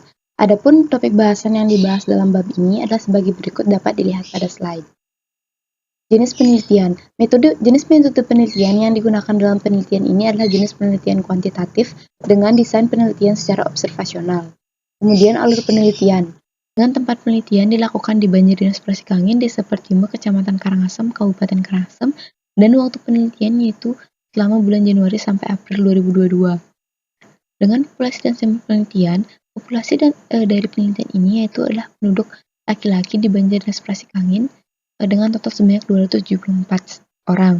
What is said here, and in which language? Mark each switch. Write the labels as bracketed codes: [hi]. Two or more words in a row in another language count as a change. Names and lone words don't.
[id] Adapun topik bahasan yang dibahas dalam bab ini adalah sebagai berikut, dapat dilihat pada slide. Jenis penelitian. Jenis metode penelitian yang digunakan dalam penelitian ini adalah jenis penelitian kuantitatif dengan desain penelitian secara observasional. Kemudian alur penelitian. Dengan tempat penelitian dilakukan di Banjar Dinas Sprasikangen, Desa Pertimo, Kecamatan Karangasem, Kabupaten Karangasem, dan waktu penelitian yaitu selama bulan Januari sampai April 2022. Dengan populasi dan sampel penelitian, populasi dari penelitian ini yaitu adalah penduduk laki-laki di Banjar Dinas Sprasikangen dengan total sebanyak 274 orang.